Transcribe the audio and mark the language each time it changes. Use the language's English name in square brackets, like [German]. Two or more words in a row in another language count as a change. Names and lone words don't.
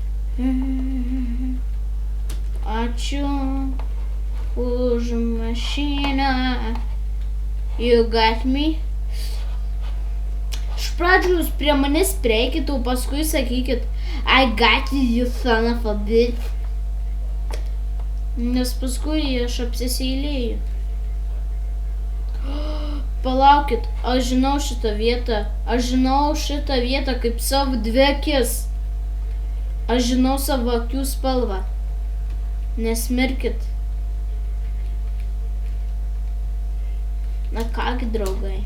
[Lithuanian] Ačiū už mašiną. [English] You got me? [Lithuanian] Iš pradžių jūs prie manęs prieikit, o paskui sakykit [English] I got you, you son of a bitch. [Lithuanian] Nes paskui aš apsiseilėju. Palaukit, aš žinau šitą vietą. Aš žinau šitą vietą kaip savo dvi akis. Aš žinau savo akių spalvą. Nesmirkit. Na kągi, draugai.